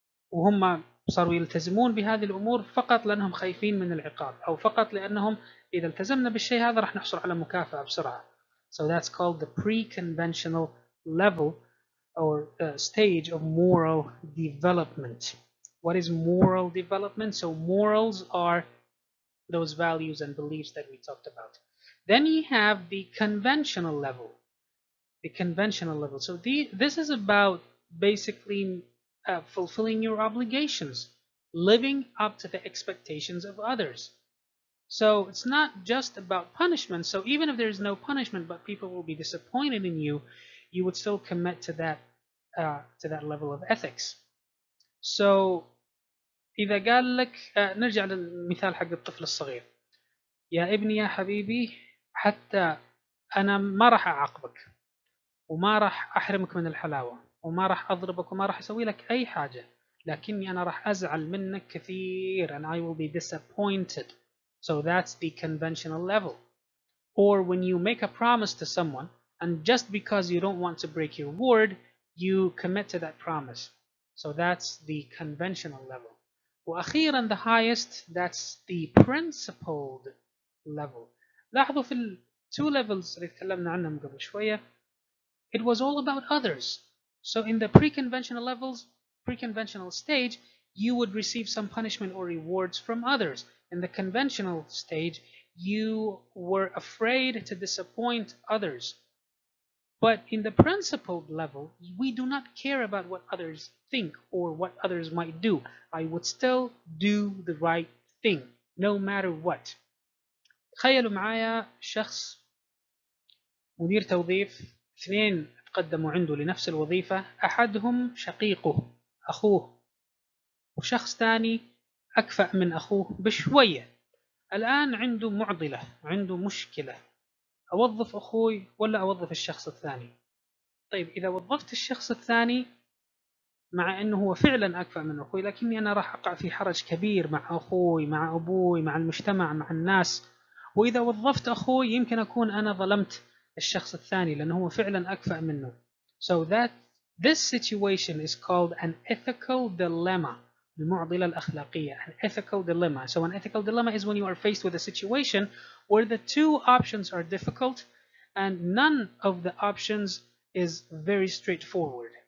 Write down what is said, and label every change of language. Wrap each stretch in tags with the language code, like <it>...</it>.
<ar>وهم صاروا يلتزمون بهذه الأمور فقط لأنهم خايفين من العقاب، أو فقط لأنهم إذا التزمنا بالشيء هذا راح نحصل على مكافأة بسرعة.</ar> <en>So that's called the pre-conventional level, or stage of moral development. What is moral development? So morals are those values and beliefs that we talked about. Then you have the conventional level. The conventional level. So this is about basically fulfilling your obligations, living up to the expectations of others. So it's not just about punishment. So even if there is no punishment, but people will be disappointed in you, you would still commit to that level of ethics.</en> <ar>So إذا قال لك نرجع للمثال حق الطفل الصغير، يا ابني يا حبيبي حتى أنا ما راح أعاقبك، وما راح أحرمك من الحلاوة، وما راح أضربك، وما راح أسوي لك أي حاجة، لكني أنا راح أزعل منك كثير</ar> <en>and I will be disappointed. So that's the conventional level. Or when you make a promise to someone, and just because you don't want to break your word, you commit to that promise. So that's the conventional level.</en> <ar>وأخيرا</ar> <en>the highest, that's the principled level.</en> <ar>لاحظوا في ال</ar> <en>two levels</en> <ar>اللي تكلمنا عنهم قبل شوية،</ar> <en>it was all about others. So in the pre-conventional levels, pre-conventional stage, you would receive some punishment or rewards from others. In the conventional stage, you were afraid to disappoint others. But in the principled level, we do not care about what others think or what others might do. I would still do the right thing, no matter what.</en> <ar>تخيلوا معايا شخص مدير توظيف، اثنين تقدموا عنده لنفس الوظيفة، أحدهم شقيقه أخوه، وشخص ثاني أكفأ من أخوه بشوية. الآن عنده معضلة، عنده مشكلة، أوظف أخوي ولا أوظف الشخص الثاني؟ طيب إذا وظفت الشخص الثاني، مع أنه هو فعلا أكفأ من أخوي، لكني أنا راح أقع في حرج كبير مع أخوي، مع أبوي، مع المجتمع، مع الناس. وإذا وظفت أخوي يمكن أكون أنا ظلمت الشخص الثاني لأنه هو فعلا أكفأ منه.</ar> <en>So that this situation is called an ethical dilemma.</en> <ar>المعضلة الأخلاقية.</ar> <en>An ethical dilemma. So an ethical dilemma is when you are faced with a situation where the two options are difficult and none of the options is very straightforward.</en>